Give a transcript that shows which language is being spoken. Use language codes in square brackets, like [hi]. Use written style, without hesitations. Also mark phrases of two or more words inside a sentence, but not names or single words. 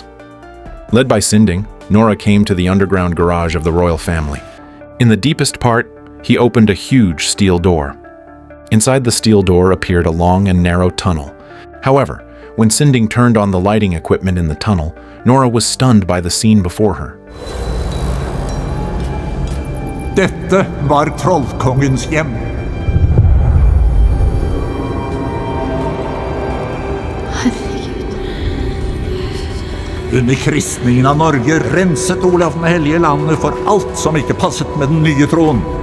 [en] Led by Sinding, Nora came to the underground garage of the royal family. In the deepest part, he opened a huge steel door. Inside the steel door appeared a long and narrow tunnel. However, when Sinding turned on the lighting equipment in the tunnel, Nora was stunned by the scene before her. [no] Dette var trollkongens hjem. Under kristningen av Norge renset Olav den hellige landet for alt som ikke passet med den nye troen.